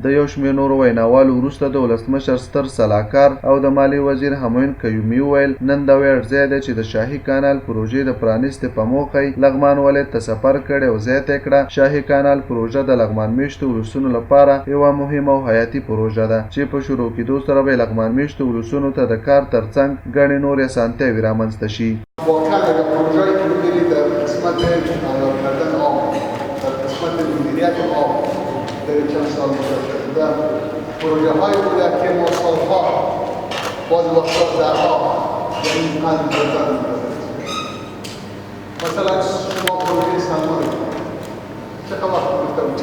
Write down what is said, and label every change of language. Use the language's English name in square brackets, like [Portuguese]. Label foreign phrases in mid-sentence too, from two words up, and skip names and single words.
[Pashto] د یو شمېر نورو ویناوالو وروسته د ولسمشر ستر سلاکار او د مالی وزیر همایون قیومي وویل نن د ویاړ ځای دی چې د شاهي کانال پروژې د پرانیستې په موخه لغمان ولایت ته سفر کړی او زیاته کړه شاهي کانال پروژه د لغمان میشتو ولسونو لپاره یوه مهمه او حیاتي پروژه ده چې په شروع کېدو سره به لغمان میشتو ولسونو ته د کار ترڅنګ ګڼې نورې اسانتیاوې رامنځته شي. [Persian] واقعا اگر پروژه‌ای که می‌بینید در قسمت عیار کردن آب، در قسمت مدیریت آب در چند سال گذشته بوده، پروژه‌هایی بوده که ما سالها باز وقتا درها این قند بردن مثلا شما پروژه سلمان چقدر وقت گذشته بود؟